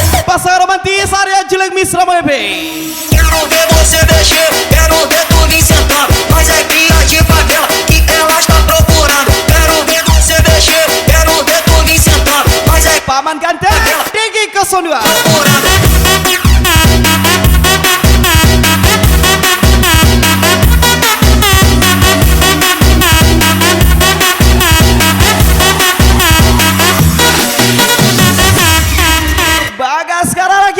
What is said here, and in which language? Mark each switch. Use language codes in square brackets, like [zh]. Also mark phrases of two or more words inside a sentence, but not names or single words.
[id] pasangan romantis Arya Jelek Misra Mebe. [pt] Quero ver você mexer, quero ver tu vir sentando. Mas é cria de favela que ela está procurando. Quero ver você mexer, quero ver tu vir sentando. Mas é [id] Paman ganteng Digi Kesondua. [pt] procurando. [id] Bagas sekarang lagi.